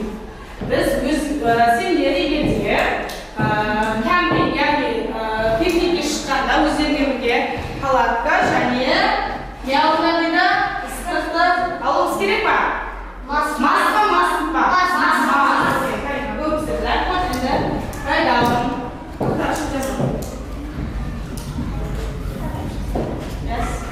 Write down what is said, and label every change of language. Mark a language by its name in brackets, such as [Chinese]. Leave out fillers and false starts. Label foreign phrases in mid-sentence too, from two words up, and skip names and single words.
[Kazakh] Biz sendер егерде кемпинг, яғни пикникке шыққанда өздеріңе бірге палатка және не алыңдар дейді? Ыстықты алуымыз керек па? Must па? Көп сіздер, енді [English] write down. Yes.